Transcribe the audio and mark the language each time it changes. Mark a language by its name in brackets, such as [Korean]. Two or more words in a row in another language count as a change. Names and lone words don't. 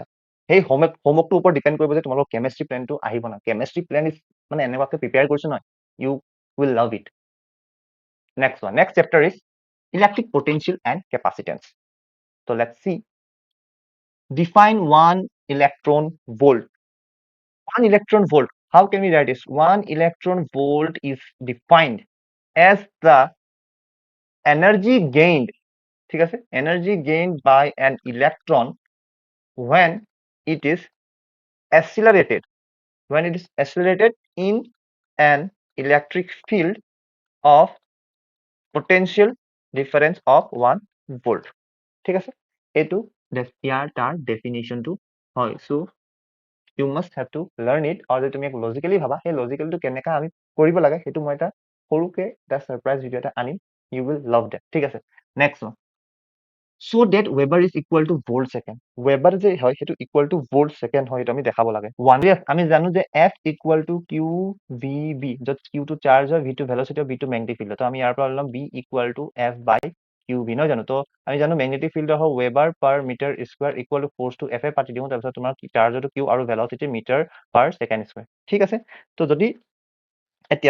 [Assamese] সেই হোমৱৰ্কটোৰ ওপৰত ডিপেণ্ড কৰিব যে তোমালোকৰ কেমেষ্ট্ৰি প্লেনটো আহিব না। [English] chemistry plan is [Assamese] মানে এনেকুৱাকৈ প্ৰিপেয়াৰ কৰিছো নহয়, [English] you will love it. next one, next chapter is electric potential and capacitance. তো let's see, define one electron volt. One electron volt, how can we write this? One electron volt is defined as the energy gained, [Assamese] ঠিক আছে, [English] energy gained by an electron when it is accelerated in an electric field of potential difference of 1 volt. [Assamese] ঠিক আছে, এইটো ইয়াৰ তাৰ ডেফিনেশ্যনটো হয়। [English] so you must have to learn it, [Assamese] আৰু যদি তুমি লজিকেলি ভাবা সেই লজিকেলটো কেনেকৈ আমি কৰিব লাগে সেইটো মই এটা সৰুকৈ এটা [English] surprise video' [Assamese] এটা আনিম। [English] you will love that. [Assamese] ঠিক আছে, [English] next one. So that Weber is equal to volt second. [Assamese] Weber যে হয় সেইটো [English] equal to volt second [Assamese] হয়, সেইটো আমি দেখাব লাগে। [English] One, yes, [Assamese] আমি জানো যে [English] F equal to Q V B, [Assamese] য'ত Q টো চাৰ্জ হয়, V টো ভেলচিটি, B টো [English] magnetic field. [Assamese] তো আমি ইয়াৰ পৰা ল'ম [English] B equal to F by QV, [Assamese] নহয় জানো? তো আমি জানো মেগনেটিক ফিল্ডৰ হয় [English] weber per meter square equal to force [Assamese] টু F এ পাতি দিওঁ, তাৰপিছত তোমাৰ চাৰ্জটো Q আৰু ভেলচিটি [English] meter per second square. [Assamese] ঠিক আছে, তো যদি এতিয়া